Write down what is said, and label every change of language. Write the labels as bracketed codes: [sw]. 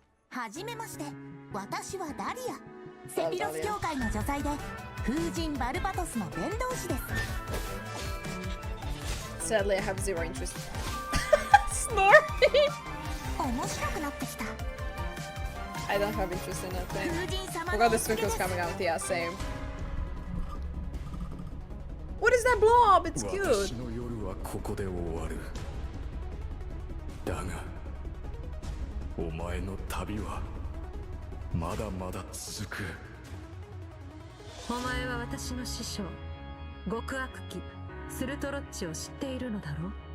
[ja] はじめまして、私はダリア。セピロス教会の女祭で風神バルバトスの伝道師です。 [en] Sadly, I have zero interest. Snoring. [ja] 面白くなってきた。 [en] I don't have interest in that thing. Forgot this book was coming out. Yeah, same. What is that blob? It's cute. [ja] 私の夜はここで終わる。だが、お前の旅はまだまだ続く。お前は私の師匠、極悪鬼スルトロッチを知っているのだろう。